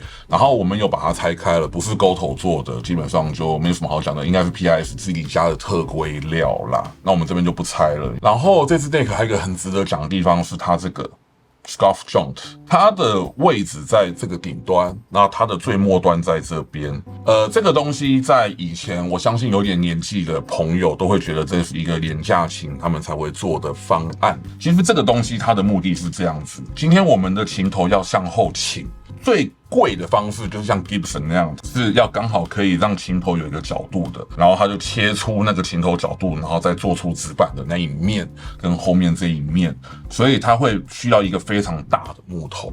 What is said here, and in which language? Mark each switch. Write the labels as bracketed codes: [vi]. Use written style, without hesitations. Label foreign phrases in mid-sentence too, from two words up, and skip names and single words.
[zh] 然後我們有把它拆開了，不是溝頭做的，基本上就沒什麼好講的，應該是 PRS 自己家的特規料啦。那我們這邊就不拆了。然後這支 neck 還有一個很值得講的地方是它這個 [en] Scarf Joint， [zh] 它的位置在這個頂端，那它的最末端在這邊。這個東西在以前，我相信有點年紀的朋友都會覺得這是一個廉價琴，他們才會做的方案。其實這個東西它的目的是這樣子：今天我們的琴頭要向後傾，最貴的方式就是像 Gibson 那樣子，是要剛好可以讓琴頭有一個角度的，然後它就切出那個琴頭角度，然後再做出指板的那一面跟後面這一面，所以它會需要一個非常大的木頭。